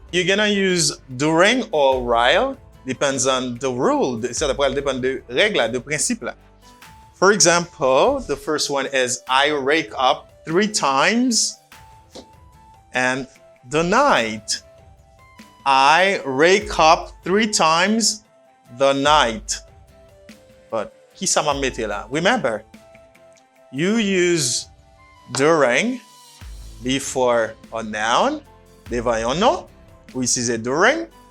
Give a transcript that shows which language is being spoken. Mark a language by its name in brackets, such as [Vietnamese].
[English] You're going to use during or while. Depends on the rule. [French] Ça dépend de règles, de principes. [English] For example, the first one is I wake up 3 times and the night. I wake up 3 times the night. But [French] qui ça m'a mettre là? [English] Remember, you use during before a noun, [French] devant un nom, [English] we use during.